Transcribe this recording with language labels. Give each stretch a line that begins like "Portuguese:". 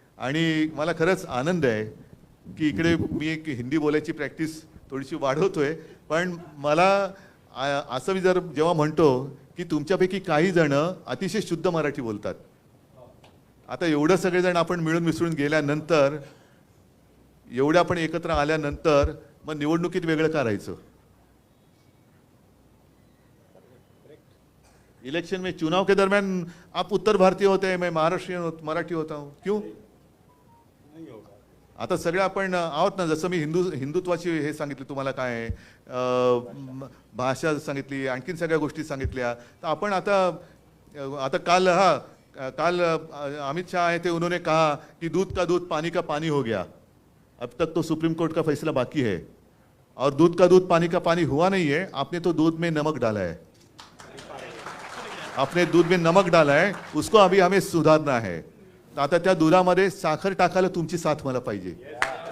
Marathi: आणि मला खरंच आनंद आहे की इकडे मी एक हिंदी बोलायची प्रॅक्टिस थोडीशी वाढवतोय, पण मला असं मी जर जेव्हा म्हणतो की तुमच्यापैकी काही जण अतिशय शुद्ध मराठी बोलतात, आता एवढं सगळेजण आपण मिळून मिसळून गेल्यानंतर, एवढे आपण एकत्र आल्यानंतर मग निवडणुकीत वेगळं करायचं।
Hindi: इलेक्शन में, चुनाव के दरमियान आप उत्तर भारतीय होते हैं, मैं महाराष्ट्रीयन मराठी होता हूँ, क्यों?
Marathi: आता सगळे आपण आहोत ना। जसं मी हिंदुत्वाची हे सांगितले तुम्हाला, काय आहे भाषा सांगितली, आणखीन सगळ्या गोष्टी सांगितल्या। तर आपण आता काल
Hindi: अमित शाह आए थे, उन्होंने कहा कि दूध का दूध पानी का पानी हो गया। अब तक तो सुप्रीम कोर्ट का फैसला बाकी है, और दूध का दूध पानी का पानी हुआ नहीं है। आपने तो दूध में नमक डाला है, आपने दूध में नमक डाला है, उसको अभी हमें सुधारना है।
Marathi: आता त्या दुधामध्ये साखर टाकायला तुमची साथ मला पाहिजे।